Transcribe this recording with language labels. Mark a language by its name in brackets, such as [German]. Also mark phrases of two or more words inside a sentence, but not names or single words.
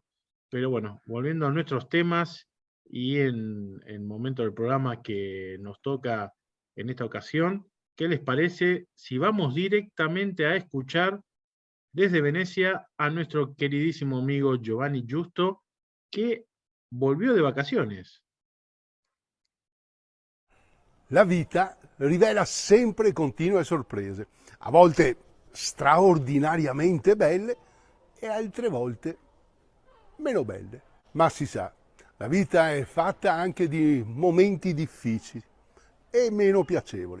[Spanish] Pero bueno, volviendo a nuestros temas y en el momento del programa que nos toca en esta ocasión, ¿qué les parece si vamos directamente a escuchar desde Venecia a nuestro queridísimo amigo Giovanni Giusto, que volvió de vacaciones? [Italian] La vita rivela sempre continue sorprese, a volte straordinariamente belle e altre volte meno belle. Ma si sa, la vita è fatta anche di momenti difficili e meno piacevoli.